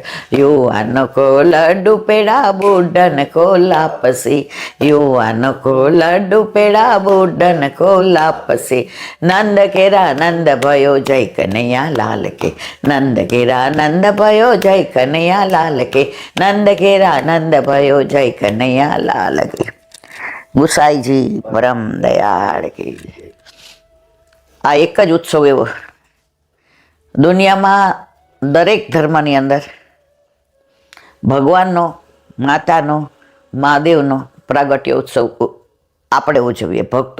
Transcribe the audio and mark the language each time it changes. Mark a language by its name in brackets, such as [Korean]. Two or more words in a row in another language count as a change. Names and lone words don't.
[Hindi] युवान को लड्डू पेड़ा बूढ़न को लापसी, युवान को लड्डू पेड़ा बूढ़न को लापसी, नंद घेरा नंद भयो जय कन्हैया लाल के, नंद घेरा नंद भयो जय कन्हैया लाल के, नंद घेरा नंद भयो जय कन्हैया लाल के. [Gujarati] ગુસાઈજી પરમ દયાળ કી. આ એક જ ઉત્સવ એવો દુનિયામાં દરેક ધર્મની અંદર ભગવાનનો, માતાનો, મહાદેવનો પ્રાગટ્ય ઉત્સવ આપણે ઉજવીએ ભક્તો.